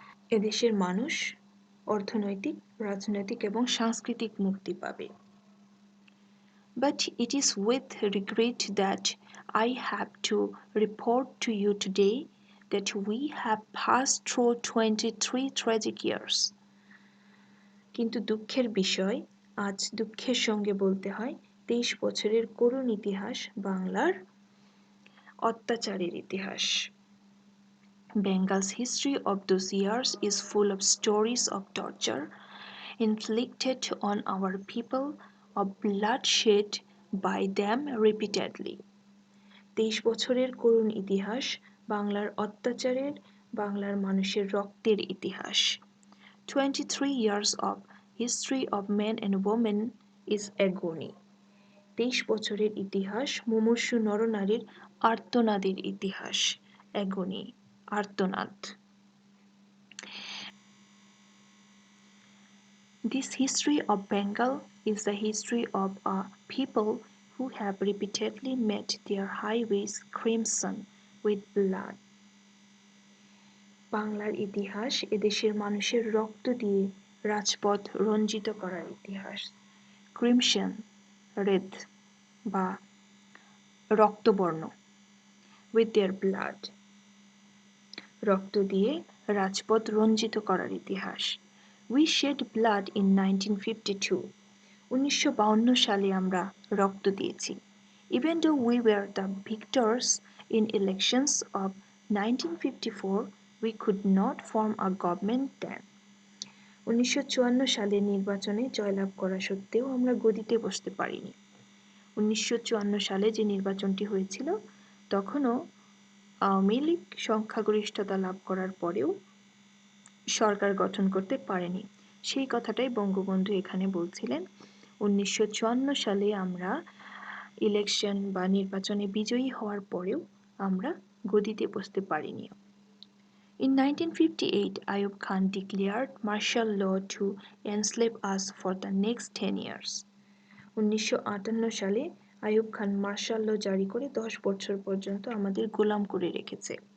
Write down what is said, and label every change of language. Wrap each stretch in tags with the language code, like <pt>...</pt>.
<bn>এদেশের মানুষ অর্থনৈতিক, রাজনৈতিক এবং সাংস্কৃতিক মুক্তি পাবে।</bn> <en>But it is with regret that I have to report to you today that we have passed through 23 tragic years.</en> <bn>কিন্তু দুঃখের বিষয়, আজ দুঃখের সঙ্গে বলতে হয় 23 বছরের করুণ ইতিহাস বাংলার অত্যাচারের ইতিহাস।</bn> <en>Bengal's history of those years is full of stories of torture inflicted on our people, of bloodshed by them repeatedly.</en> <bn>23 বছরের করুণ ইতিহাস বাংলার অত্যাচারের, বাংলার মানুষের রক্তের ইতিহাস।</bn> <en>23 years of history of men and women is agony.</en> <bn>23 বছরের ইতিহাস মুমূর্ষু নরনারীর আর্তনাদের ইতিহাস। agony, আর্তনাদ।</bn> <en>This history of Bengal is the history of a people who have repeatedly met their highways crimson with blood.</en> <bn>বাংলার ইতিহাস এদেশের মানুষের রক্ত দিয়ে রাজপথ রঞ্জিত করার ইতিহাস। ক্রিমসন, রেড বা রক্তবর্ণ,</bn> <en>with their blood,</en> <bn>রক্ত দিয়ে রাজপথ রঞ্জিত করার ইতিহাস।</bn> <en>We shed blood in 1952.</en> <bn>1952 সালে আমরা রক্ত দিয়েছি।</bn> <en>Even though we were the victors in elections of 1954, we could not form a government then.</en> <bn>1954 সালে নির্বাচনে জয়লাভ করা সত্ত্বেও আমরা গদিতে বসতে পারিনি। 1954 সালে যে নির্বাচনটি হয়েছিল তখনও আওয়ামী লীগ সংখ্যাগরিষ্ঠতা লাভ করার পরেও সরকার গঠন করতে পারেনি। সেই কথাটাই বঙ্গবন্ধু এখানে বলছিলেন। 1954 সালে আমরা ইলেকশন বা নির্বাচনে বিজয়ী হওয়ার পরেও আমরা গদিতে বসতে পারিনি।</bn> <en>In 1958, Ayub Khan declared martial law to enslave us for the next 10 years.</en> <bn>1958 সালে আইয়ুব খান মার্শাল ল জারি করে 10 বছর পর্যন্ত আমাদের গোলাম করে রেখেছে।</bn>